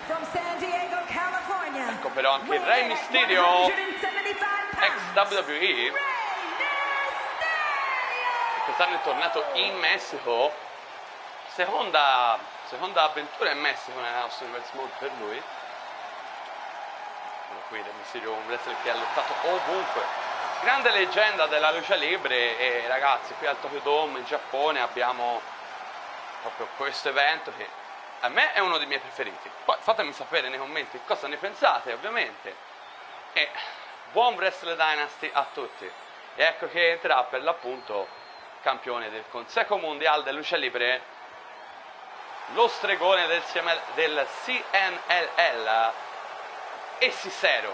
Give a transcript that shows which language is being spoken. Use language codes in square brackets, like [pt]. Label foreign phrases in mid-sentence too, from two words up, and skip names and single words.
[it] Ecco però anche il Re Mysterio, ex WWE, quest'anno è tornato in Messico, seconda avventura in Messico nella nostra Universe Mode per lui. Qui Re Mysterio, un wrestler che ha lottato ovunque, grande leggenda della [es] lucha libre. [it] E ragazzi, qui al Tokyo Dome in Giappone abbiamo proprio questo evento che a me è uno dei miei preferiti. Poi fatemi sapere nei commenti cosa ne pensate, ovviamente. E buon Wrestle Dynasty a tutti. E ecco che entrerà per l'appunto campione del Consejo Mundial de Lucha Libre, lo stregone del CMLL, Cesaro.